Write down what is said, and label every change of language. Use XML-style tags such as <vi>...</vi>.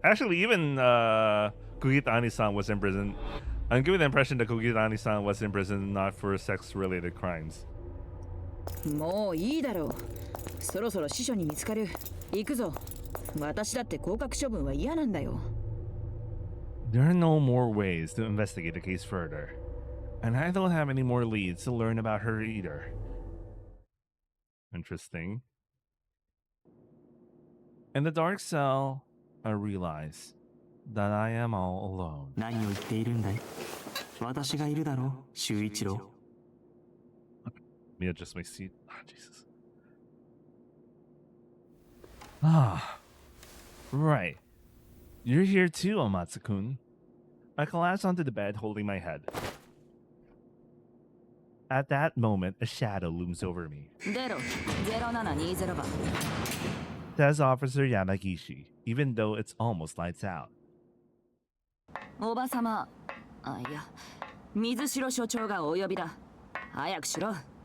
<en>Actually, even Kugitani-san was in prison. I'm giving the impression that Kugitani-san was in prison not for sex-related crimes.</en> <ja>もういいだろう。そろそろ司書に見つかる。行くぞ。私だって降格処分は嫌なんだよ。</ja> <en>There are no more ways to investigate the case further, and I don't have any more leads to learn about her either. Interesting. In the dark cell, I realize that I am all alone.</en> <ja>何を言っているんだい？私がいるだろう、修一郎。</ja> <en>Let me adjust my seat. Ah, Jesus. Ah, right. You're here too, Amatsu-kun. I collapsed onto the bed, holding my head. At that moment, a shadow looms over me.</en> <ja>出ろ、0720番。</ja> <en>Says Officer Yamagishi, even though it's almost lights out.</en> <ja>おばさま、いや、水城所長がお呼びだ。早くしろ。</ja>